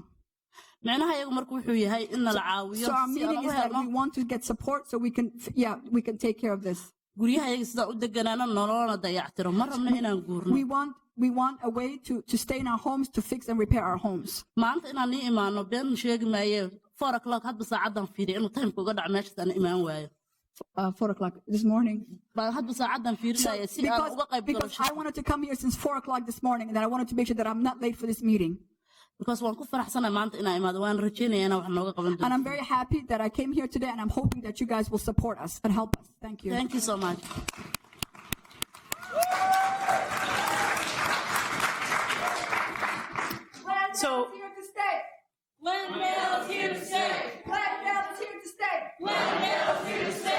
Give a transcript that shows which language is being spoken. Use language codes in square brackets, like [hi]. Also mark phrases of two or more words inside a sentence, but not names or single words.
[en] So our meaning is that we want to get support so we can take care of this. We want a way to stay in our homes, to fix and repair our homes. [so] 4 o'clock hadba saacadan fiiriyo inuu timeka uga dhaco meeshaas aan imaan waayo. [en] 4 o'clock this morning. [so] hadba saacadan fiirinaya si aan uga qayb galo. [en] Because I wanted to come here since 4 o'clock this morning, and I wanted to make sure that I'm not late for this meeting. [so] Because waan ku faraxsanahay maanta inaan imaado waan rajeynayaa inaan wax nooga qaban doono. [en] And I'm very happy that I came here today, and I'm hoping that you guys will support us and help us. Thank you. Thank you so much. So Glendale's here to stay. Glendale's here to stay. Glendale's here to stay.